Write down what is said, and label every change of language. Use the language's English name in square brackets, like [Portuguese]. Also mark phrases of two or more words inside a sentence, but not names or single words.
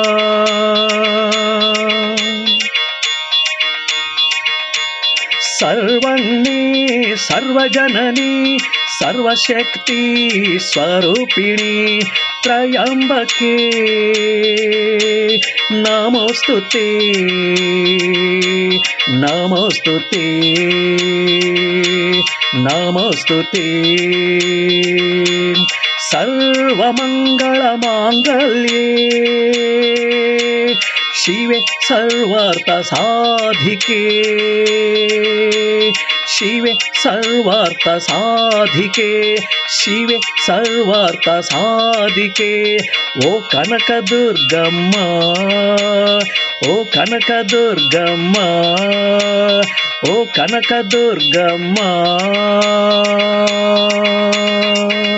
[Sanskrit] సర్వణ్ణి సర్వజనని సర్వశక్తి స్వరూపిణి త్రయంబకే నమోస్తుతే, నమోస్తుతే, నమోస్తుతే. సర్వమంగళమాంగళ్యే शिवे सर्वार्थ साधिके, शिवे सर्वार्थ साधिके, शिवे सर्वार्थ साधिके. [Telugu] ఓ కనక దుర్గమ్మ, ఓ కనక దుర్గమ్మ, ఓ కనక దుర్గమ్మ.